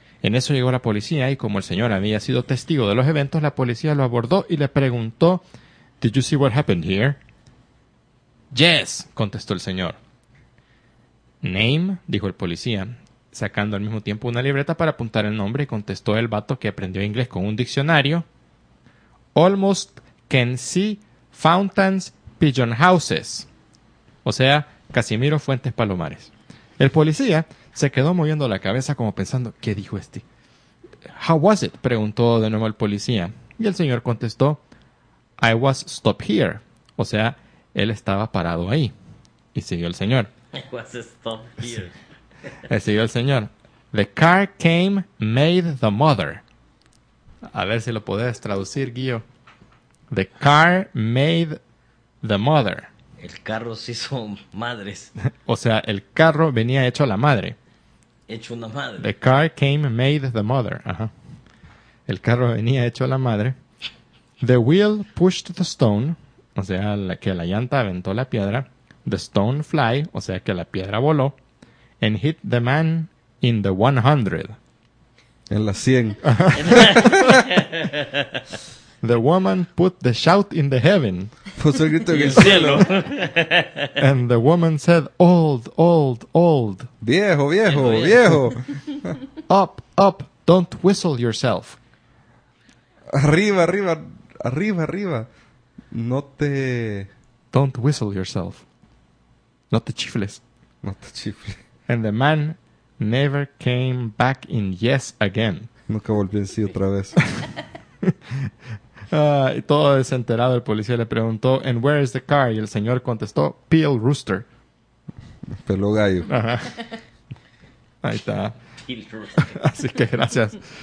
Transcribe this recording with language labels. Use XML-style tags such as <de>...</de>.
<es>En eso llegó la policía y como el señor había sido testigo de los eventos, la policía lo abordó y le preguntó,</es> <en>¿Did you see what happened here?</en> <es>Yes, contestó el señor. Name, dijo el policía, sacando al mismo tiempo una libreta para apuntar el nombre, y contestó el vato que aprendió inglés con un diccionario.</es> <en>Almost can see fountains, pigeon houses.</en> <es>O sea, Casimiro Fuentes Palomares. El policía se quedó moviendo la cabeza como pensando, ¿qué dijo este?</es> <en>How was it?</en> <es>Preguntó de nuevo el policía. Y el señor contestó,</es> <en>I was stopped here.</en> <es>O sea, él estaba parado ahí. Y siguió el señor.</es> <en>I was stopped here.</en> <es>Sí. Y siguió el señor.</es> <en>The car came, made the mother.</en> <es>A ver si lo puedes traducir, Guillo.</es> <en>The car made the mother.</en> <es>El carro se hizo madres. O sea, el carro venía hecho a la madre. Hecho una madre.</es> <en>The car came made the mother.</en> <es>Ajá. El carro venía hecho a la madre.</es> <en>The wheel pushed the stone.</en> <es>O sea, que la llanta aventó la piedra.</es> <en>The stone fly.</en> <es>O sea, que la piedra voló.</es> <en>And hit the man in the 100.</en> <es>En la 100.</es> <en>The woman put the shout in the heaven.</en> <es>Puso el grito en el cielo.</es> <en>And the woman said, old, old, old.</en> <es>Viejo, viejo, viejo. Viejo.</es> <en>Up, up, don't whistle yourself.</en> <es>Arriba, arriba, arriba, arriba. No te...</es> <en>Don't whistle yourself.</en> <es>No te chifles. No te chifles.</es> <en>And the man never came back in yes again.</en> <es>Nunca volvió en sí otra vez. Y todo desenterado, el policía le preguntó,</es> <en>and where is the car?</en> <es>Y el señor contestó,</es> <en>Peel Rooster.</en> <es>Pelo gallo. Ajá. Ahí está.</es> <en>Peel Rooster.</en> <es>Así que gracias.</es>